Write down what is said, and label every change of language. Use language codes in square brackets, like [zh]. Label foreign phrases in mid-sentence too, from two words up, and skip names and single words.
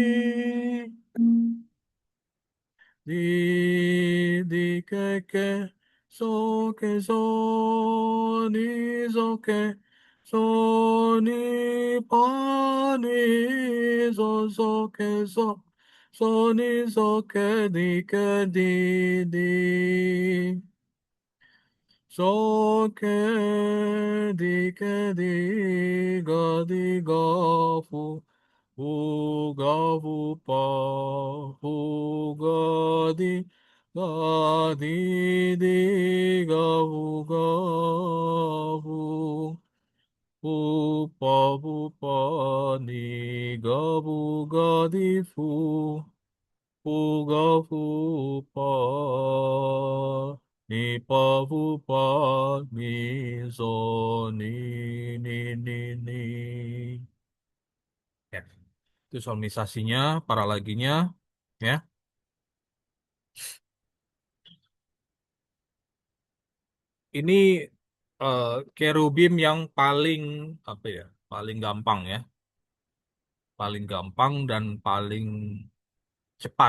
[id] so ni so ke so ni pa ni so ke so ni so ke di so ke di ga fu ga fu pa fu ga di ga fu fu pa ni ga di fu fu pa ni pa fu pa ni so ni. Ya, itu solmisasinya, paralaginya, ya. Ini eh, kerubim yang paling apa ya? Paling gampang ya, paling gampang dan paling cepat.